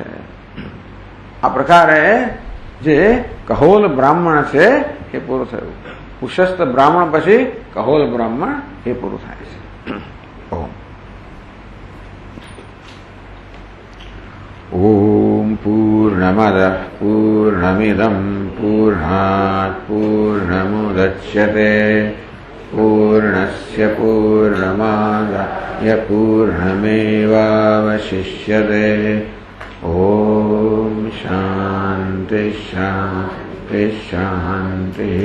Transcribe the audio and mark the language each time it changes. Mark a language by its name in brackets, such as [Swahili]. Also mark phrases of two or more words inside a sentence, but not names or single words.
[Gujarati] આ પ્રકારે જે કહોલ બ્રાહ્મણ છે એ પૂરું થયું. ઉશસ્ત બ્રાહ્મણ પછી કહોલ બ્રાહ્મણ એ પૂરું થાય છે. [Sanskrit] ઓમ પૂર્ણમદ પૂર્ણમિદમ પૂર્ણાત પૂર્ણમુદચ્યતે पूर्णमेवावशिष्यते पूर्णस्य पूर्णमादाय पूर्णमेवावशिष्यते ॐ शान्ति शान्ति शान्तिः